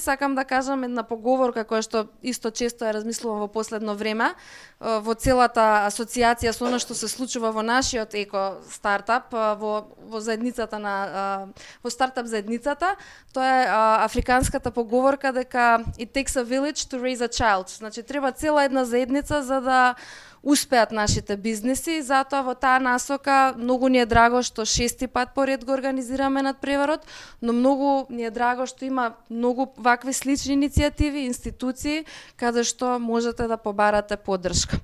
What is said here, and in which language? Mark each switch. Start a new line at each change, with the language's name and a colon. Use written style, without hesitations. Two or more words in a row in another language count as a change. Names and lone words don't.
Macedonian: Сакам да кажам една поговорка која што исто често ја размислувам во последно време во целата асоциација со она што се случува во нашиот еко стартап во заедницата во стартап заедницата. Тоа е африканската поговорка дека
English: it takes a village to raise a child.
Macedonian: Значи треба цела една заедница за да успеат нашите бизниси, затоа во таа насока многу ни е драго што 6-ти пат поред го организираме надпреварот, но многу ни е драго што има многу вакви слични иницијативи, институции каде што можете да побарате поддршка.